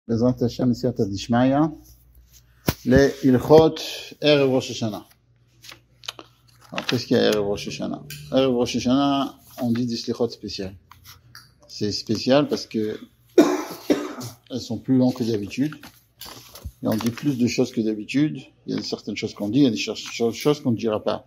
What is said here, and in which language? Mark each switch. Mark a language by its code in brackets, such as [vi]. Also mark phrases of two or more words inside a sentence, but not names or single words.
[he] בעזרת השם בסייעתא דשמיא, להלכות ערב ראש השנה. [fr] Alors, qu'est-ce qu'il y a Erev Rosh Hashanah? Erev Rosh Hashanah, on dit des slichot spéciales. C'est spécial parce que elles sont plus longues que d'habitude. Et on dit plus de choses que d'habitude. Il y a certaines choses qu'on dit, il y a des choses qu'on ne dira pas.